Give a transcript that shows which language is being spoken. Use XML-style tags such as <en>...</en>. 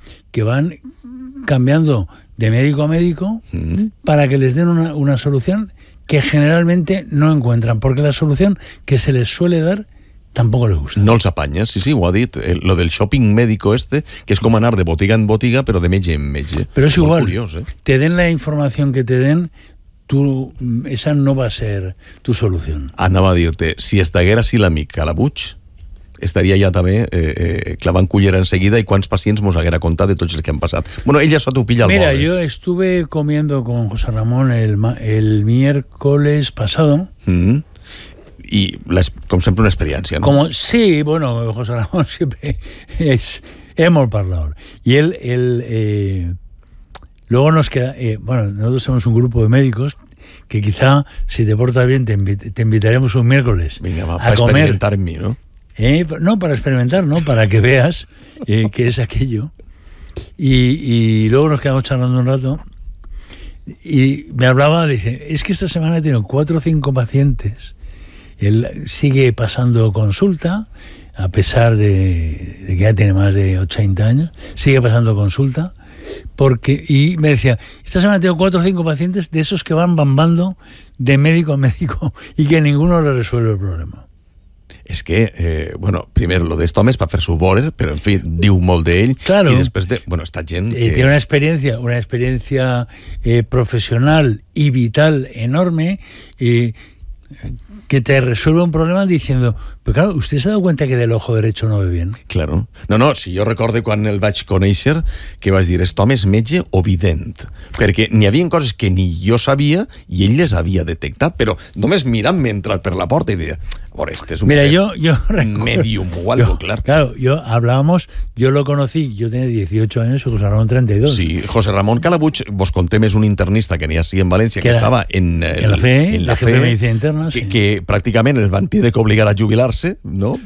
<es>Que van cambiando de médico a médico para que les den una solución que generalmente no encuentran, porque la solución que se les suele dar tampoco les gusta.</es> <ca>No els apanyes, sí, ho ha dit,</ca> <es>lo del shopping médico este,</es> <ca>que es com anar de botiga en botiga, però de metge en metge. Però és igual, curiós, ¿eh?</ca> <es>Te den la información que te den, esa no va a ser tu solución.</es> <ca>Anava a dir-te, si estaguera així l'amic Calabuig, estaria ja també clavant cullera enseguida i quants pacients mos haguera contat de tots els que han passat. Bueno, ell ja s'ho pilla al vol.</ca> <es>Mira, yo estuve comiendo con José Ramón el miércoles pasado.</es> <ca>Y com sempre una experiència, ¿no?</ca> <es>Como, sí, bueno, José Ramón siempre es...</es> <ca>Es molt parlador.</ca> <es>Y él luego nos queda... bueno, nosotros somos un grupo de médicos que quizá, si te portas bien, te invitaremos un miércoles. Venga, va, a comer. Para experimentar en mí, ¿no? No, para experimentar, ¿no? Para que veas qué es aquello. Y luego nos quedamos charlando un rato. Y me hablaba, dice, es que esta semana he tenido 4 o 5 pacientes. Él sigue pasando consulta, a pesar de que ya tiene más de 80 años. Sigue pasando consulta. Y me decía, esta semana he tenido 4 o 5 pacientes de esos que van bambando de médico a médico y que ninguno le resuelve el problema.</es> <ca>És que, bueno, primer lo d'aquest home és per fer-s'ho vore, però en fi, diu molt d'ell,</ca> <es>claro,</es> <ca>i després de, bueno, esta gent... Que... Té una experiència professional i vital enorme</ca> <es>que te resuelve un problema diciendo, pero claro, ¿usted se ha dado cuenta que del ojo derecho no ve bien? Claro.</es> <ca>No, si jo recordo quan el vaig conèixer que vaig dir, aquest home és metge o vident, perquè n'hi havia coses que ni jo sabia i ell les havia detectat, però només mirant-me entrar per la porta i deia...</ca> <es>Mira, yo recuerdo, medium o algo, claro. Claro, yo lo conocí, yo tenía 18 años, José Ramón 32. Sí, José Ramón Calabuig, vos conté, es un internista que tenía así en Valencia, que estaba en la FE, en la jefe de medicina interna, sí. Que prácticamente el van tiene que obligar a jubilarse, ¿no?</es>